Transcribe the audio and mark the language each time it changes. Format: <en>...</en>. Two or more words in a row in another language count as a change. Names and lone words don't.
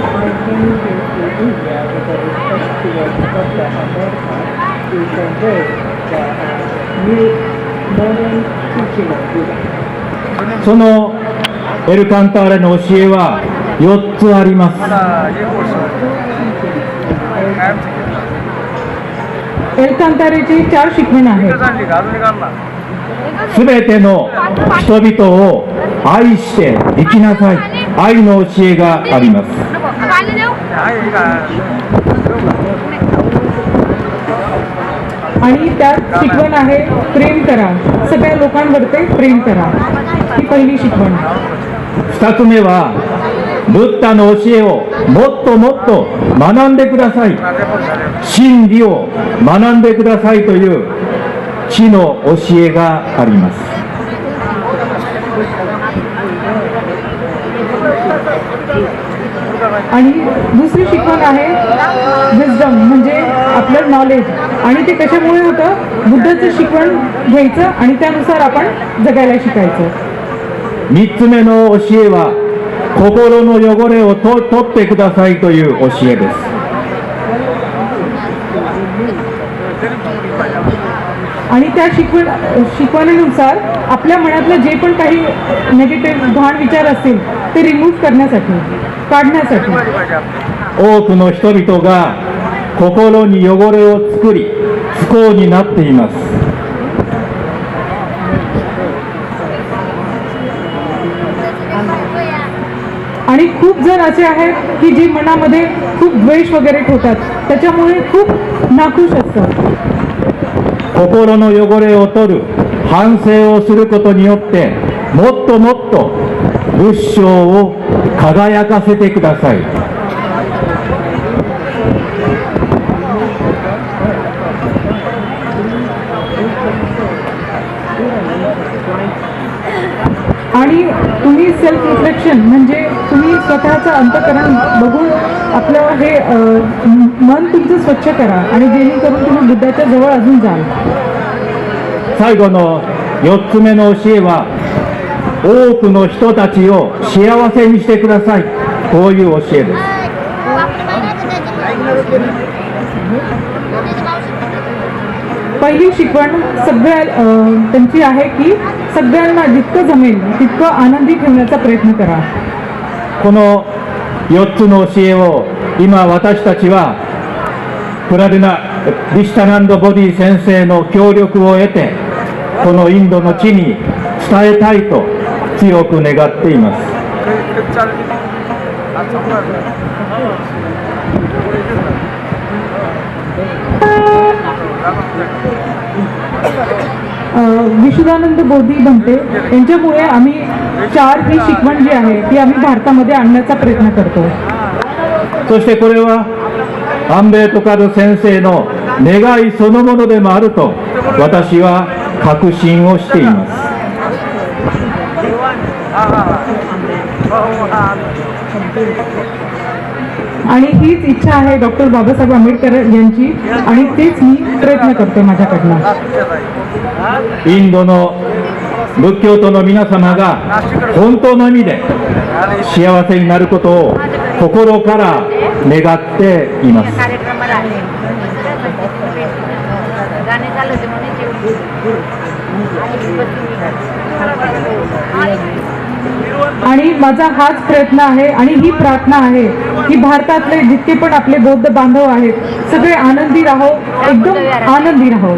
<ja>そのエルカンターレの教えは4つあります。</ja> <mr>エルカンタレ ची 4 शिकवण आहेत.</mr> <ja>すべての人々を愛して生きなさい。愛の教えがあります。</ja> <mr>आणि त्यात शिकवण आहे प्रेम करा, सगळ्या लोकांवरती प्रेम करा. ही पहिली शिकवण.</mr> <ja>2 つ目はブッダの教えをもっともっと学んでください。真理を学んでくださいという知の教えがあります。</ja> <mr>आणि दुसरी शिकवण आहे विजडम म्हणजे आपलं नॉलेज. आणि ते कशामुळे होतं बुद्धाचं शिकवण घ्यायचं आणि त्यानुसार आपण जगायला शिकायचं.</mr> <ja>3 つ目の教えは心の汚れを取ってくださいという教えです。</ja> <mr>आणि त्या शिकवणीनुसार आपल्या मनातलं जे पण काही नेगेटिव्ह घाण विचार असतील ते रिमूव्ह करण्यासाठी काढण्यासाठी.</mr> <ja>多くの人々が心に汚れを作り不幸になっています。</ja> <mr>आणि खूप जण असे आहेत की जे मनामध्ये खूप द्वेष वगैरे ठेवतात त्याच्यामुळे खूप नाखुश असतात.</mr> <ja>心の汚れを取る反省をすることによってもっともっと仏性を輝かせてください。</ja> <mr>आणि तुम्ही</mr> <en>self reflection</en> <mr>म्हणजे तुम्ही स्वतःचं अंतःकरण बघून आपलं हे मन तुमचं स्वच्छ करा आणि जेणेकरून तुम्ही बुद्धाच्या जवळ अजून जाल.</mr> <ja>最後の4つ目の教えは多くの人たちを幸せにしてください。こういう教えです。</ja> <mr>पहिली शिकवण सगळ्या त्यांची आहे की सगळ्यांना जितकं जमेल तितकं आनंदी ठेवण्याचा प्रयत्न करा.</mr> <ja>この4つの教えを今私たちはプラデナ・リシタナンド・ボディ先生の協力を得てこのインドの地に伝えたいと強く願っています。</ja> <mr>विशुद्धानंद बोधी बनते यांच्यामुळे आम्ही 4 ही शिकवण जी आहे ती आम्ही भारतामध्ये आणण्याचा प्रयत्न करतो.</mr> <ja>そしてこれは安倍斗先生の願いそのものでもあると私は確信をしています。</ja> <mr>आणि हीच इच्छा आहे डॉक्टर बाबासाहेब आंबेडकर यांची आणि तेच मी प्रयत्न करते माझ्याकडनं.</mr> <ja>インドの仏教徒の皆様が本当の意味で幸せになることを心から願っています。</ja> <mr>आणि माझा हाच प्रयत्न आहे आणि ही प्रार्थना आहे की भारतातले जितके पण आपले बौद्ध बांधव आहेत सगळे आनंदी राहो, एकदम आनंदी राहो.</mr>